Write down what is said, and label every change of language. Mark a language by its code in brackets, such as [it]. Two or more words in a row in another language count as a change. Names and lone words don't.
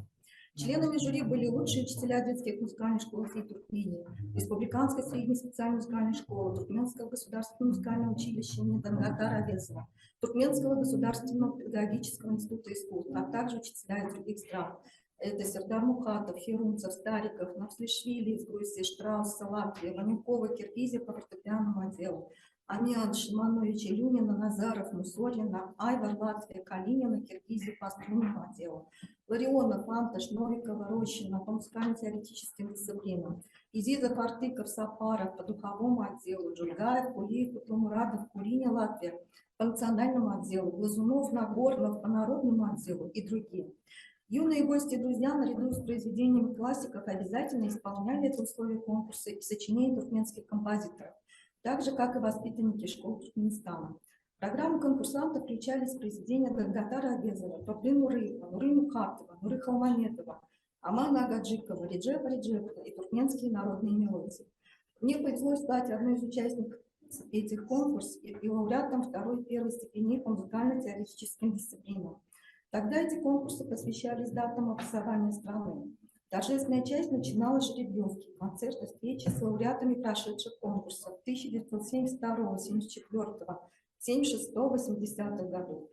[ru] Членами жюри были лучшие учителя детских музыкальных школ всей Туркмении, Республиканской средней специальной музыкальной школы, Туркменского государственного музыкального училища имени Дангатара Авесова, Туркменского государственного педагогического института искусств, а также учителя из других стран. Это Сердар Мухатов, Херунцев, Стариков, Навслишвили из Грузии, Штраусса, Латвия, Ванюкова, Киргизия по фортепианному отделу, Амиан, Шиманович, Илюнина, Назаров, Мусорина, Айвар, Латвия, Калинина, Киргизия по струнному отделу, Ларионов, Анташ, Новикова, Рощина по музыкально-теоретическим дисциплинам, Изизов, Артыков, Сапаров по духовому отделу, Джульгаев, Кулиев, Кутумурадов, Куриня, Латвия по национальному отделу, Глазунов, Нагорнов по народному отделу и другие. Юные гости и друзья наряду с произведениями классиков обязательно исполняли это условие конкурса и сочинения туркменских композиторов, так же, как и воспитанники школ Туркменистана. В программу конкурсантов включались произведения Дангатара Авезова, Топлы Нурыева, Нуры Мухатова, Нуры Холмамедова, Амана Агаджикова, Реджепа Реджепова и туркменские народные мелодии. Мне повезло стать одной из участников этих конкурсов и лауреатом второй и первой степени по музыкально-теоретическим дисциплинам. Тогда эти конкурсы посвящались датам образования страны. Торжественная часть начиналась с жеребьевки, концерта, встречи с лауреатами прошедших конкурсов 1972, 1974, 1976, 1980 годов.